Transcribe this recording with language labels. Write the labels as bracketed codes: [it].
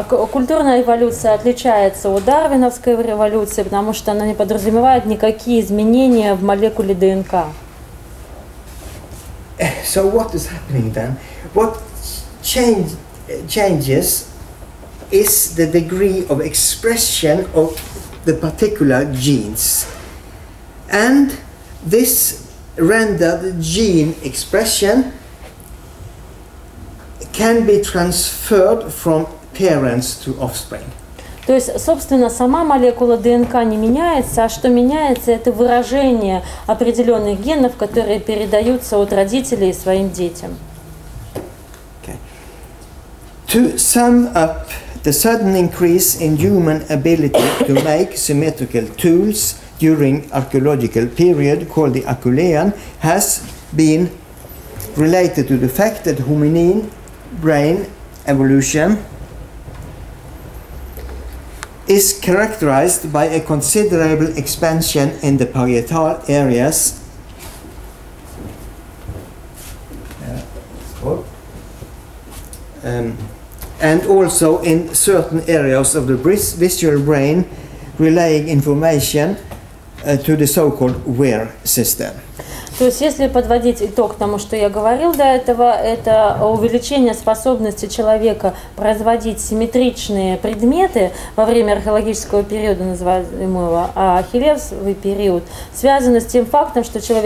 [ru] Культурная эволюция отличается от дарвиновской революции, потому что она не подразумевает никакие изменения в молекуле ДНК. [en] So what is happening then? What changes is the degree of expression of the particular genes, and this rendered gene expression can be transferred from parents to offspring. [ru] То есть, собственно, сама молекула ДНК не меняется, а что меняется, это выражение определенных генов, которые передаются от родителей своим детям. [en] Okay. To sum up, the sudden increase in human ability to make symmetrical tools during archaeological period, called the Acheulean, has been related to the fact that hominin brain evolution is characterized by a considerable expansion in the parietal areas and also in certain areas of the visual brain, relaying information to the so-called WEAR system. [ru] То есть, если подводить итог тому, что я говорил до этого, это увеличение способности человека производить симметричные предметы во время археологического периода, называемого ахиллесовый период, связано с тем фактом, что